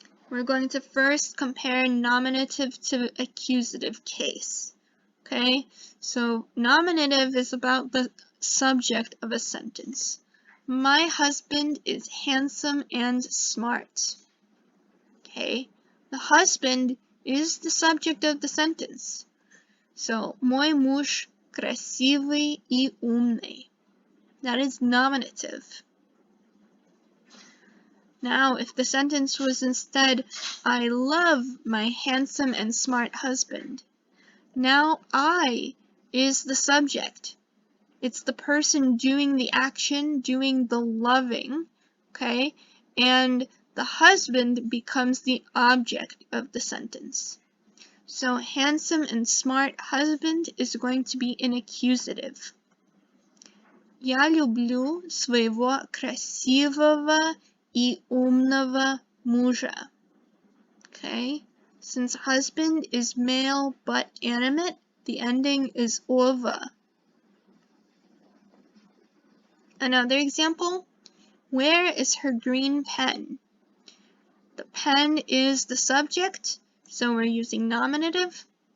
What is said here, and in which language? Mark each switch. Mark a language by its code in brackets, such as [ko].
[en] We're going to first compare nominative to accusative case. Okay, so nominative is about the subject of a sentence. My husband is handsome and smart. Okay, the husband is the subject of the sentence. [ru] So, мой муж красивый и умный. [en] That is nominative. Now, if the sentence was instead, I love my handsome and smart husband. Now, I is the subject. It's the person doing the action, doing the loving, okay? And the husband becomes the object of the sentence. So, handsome and smart husband is going to be an accusative. [ru] Я люблю своего красивого и умного мужа. [en] Okay, since husband is male but animate, the ending is ova. Another example, where is her green pen? The pen is the subject, so we're using nominative.